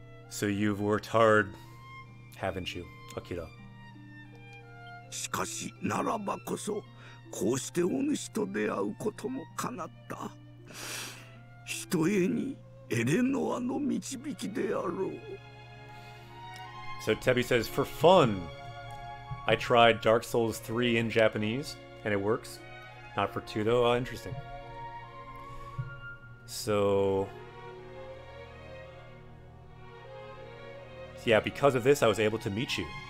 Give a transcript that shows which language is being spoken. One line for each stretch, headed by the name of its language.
English: So you've worked hard, haven't you, Akira?
Japanese: しかしならばこそこうしてお主と出会うことも叶った。ひとえにエレノアの導きであろう。
English: So Tebby says, for fun, I tried Dark Souls 3 in Japanese, and it works. Not for 2 though. Oh, interesting. So Yeah, because of this, I was able to meet you.